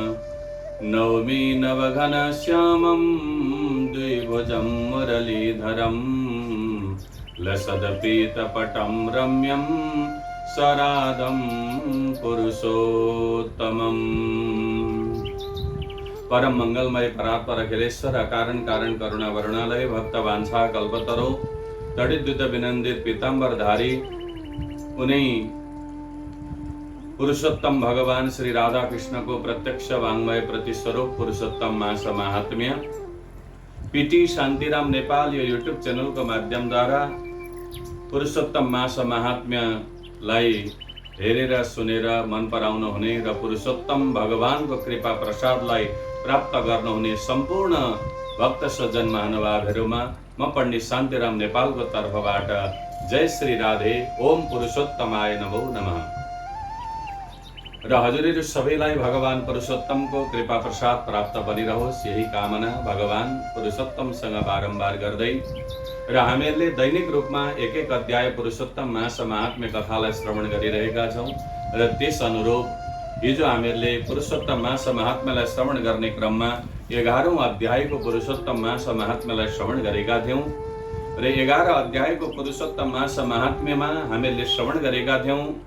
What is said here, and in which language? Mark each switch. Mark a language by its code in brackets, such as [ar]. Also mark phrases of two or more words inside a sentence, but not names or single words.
[sa] नौमि नवघनश्यामं द्विभुजं मुरलीधरं लसदपीतपटं रम्यं सरादं पुरुषोत्तमम्। परम मंगलमय परात्पर अखिलेश्वर अकारण कारण करुणा वरुणालय भक्त वांछा कल्पतरो तड़िद्युत विनंदित पीतांबरधारी [hi] उन्हीं पुरुषोत्तम भगवान [ne] श्री राधा कृष्ण को प्रत्यक्ष वांग्मय प्रतिस्वरूप पुरुषोत्तम मास महात्म्य पीटी शांतिराम नेपाल यो यूट्यूब चैनल को माध्यम द्वारा पुरुषोत्तम मास महात्म्य लाई हेरेर सुनेर मन पराउन हुने र पुरुषोत्तम भगवान को कृपा प्रसाद लाई प्राप्त गर्न हुने सम्पूर्ण भक्त सज्जन महानुभावहरुमा म पण्डित शान्तिराम नेपाल को तर्फबाट जय श्री राधे। [sa] ओम पुरुषोत्तमाय नमो नमः। [ne] र हजुरहरु सबैलाई भगवान पुरुषोत्तम को कृपा प्रसाद प्राप्त बनिरहोस् यही कामना भगवान पुरुषोत्तमसँग बारम्बार गर्दै र हामीहरूले दैनिक रूपमा एक एक अध्याय पुरुषोत्तम मास महात्म्य कथालाई श्रवण गरिरहेका छौं र त्यस अनुरूप हिजो हामीहरूले पुरुषोत्तम मास महात्म्यलाई श्रवण गर्ने क्रममा 11औं अध्यायको पुरुषोत्तम मास महात्म्यलाई श्रवण गरेका थियौं र 11 अध्यायको पुरुषोत्तम मास महात्म्यमा हामीहरूले श्रवण गरेका थियौं